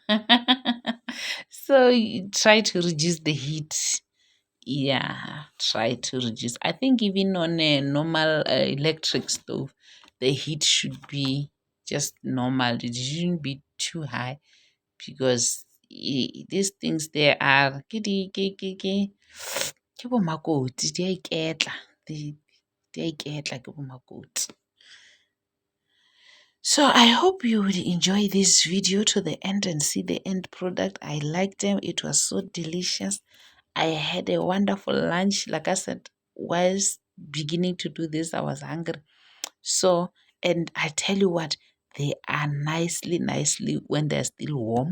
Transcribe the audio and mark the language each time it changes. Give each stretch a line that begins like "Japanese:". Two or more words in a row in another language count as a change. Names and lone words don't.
English: So you try to reduce the heat. Yeah, try to reduce. I think even on a normal electric stove, the heat should be just normal. It shouldn't be too high because these things they are
Northern Sotho: ke bo makoti, di a iketla. Di a iketla ke bo makoti.
English: So I hope you will enjoy this video to the end and see the end product. I liked them. It was so delicious. I had a wonderful lunch. Like I said, whilst beginning to do this, I was hungry. So, and I tell you what, they are nicely when they're still warm.